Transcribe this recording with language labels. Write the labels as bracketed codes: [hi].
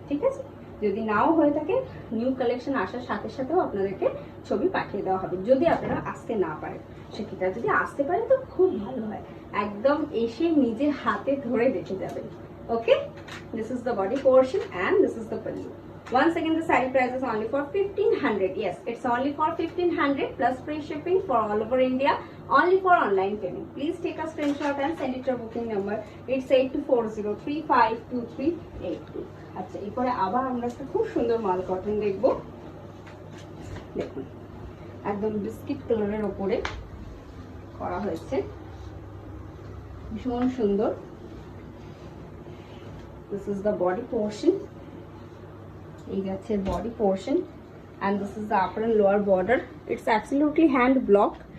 [bn] ঠিক আছে, যদি নাও হয়ে থাকে নিউ কালেকশন আসার সাথে সাথেও আপনাদেরকে ছবি পাঠিয়ে দেওয়া হবে। যদি আপনারা আসতে না পারেন, সেক্ষেত্রে যদি আসতে পারেন তো খুব ভালো হয়, একদম এসে নিজে হাতে ধরে দেখে যাবেন। [en] Okay, this is the body portion and this is the pallu. Once again, the saree price is only for 1500. Yes, it's only for 1500 plus free shipping for all over India. Only for online payment. Please take a screenshot and send it to our booking number. It's 8240352382. [bn] আচ্ছা, এরপরে আবার আমরা একটা খুব সুন্দর মাল cotton দেখব। দেখুন, একদম বিস্কিট কালারের উপরে করা হয়েছে, ভীষণ সুন্দর। [en] This is the body portion. [bn] এই যাচ্ছে [en] body portion and this is the upper and lower border. It's absolutely hand block.